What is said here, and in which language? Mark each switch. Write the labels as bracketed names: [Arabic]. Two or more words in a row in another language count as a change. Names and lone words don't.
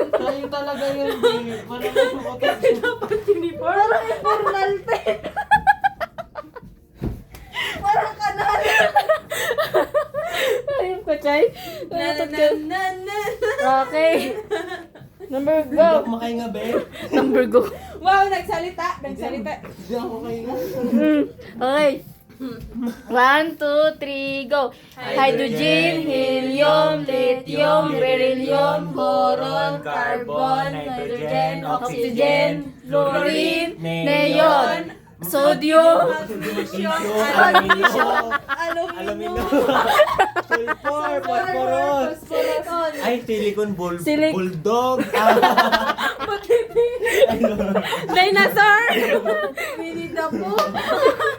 [Filipino] Sa'yo talaga yun, be. Malakas yung utot mo. Parang importante. Parang kanal. Ayop ka, Chay. Nagutot ka. Na. [English] Okay. Number [Filipino] Hindi [English] go. [Filipino] ako makahinga, be. [English] Number go. [Filipino] Wow, nagsalita. Hindi ako makahinga. [English] Okay. 1, 2, 3, go. Hydrogen, helium, lithium, beryllium, boron, carbon, nitrogen, oxygen, fluorine, neon, sodium, Aluminum. Sulfur, phosphorus. Ay, silicon bulldog. dinosaur. [Filipino] Minid ako.